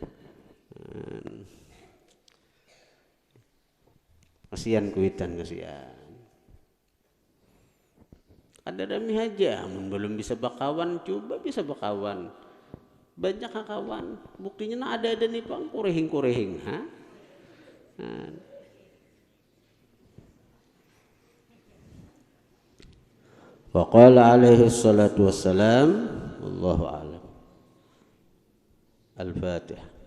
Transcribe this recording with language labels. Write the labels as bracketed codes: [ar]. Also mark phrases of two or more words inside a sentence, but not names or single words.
[bjn] Kasihan kuitan kasihan. Ada demi aja, belum bisa bakawan, coba bisa bakawan. Banyak kawan, buktinya nah ada nih pang kurehing, ha? [ar] وقال عليه الصلاة والسلام والله أعلم. [bjn] Al-Fatihah.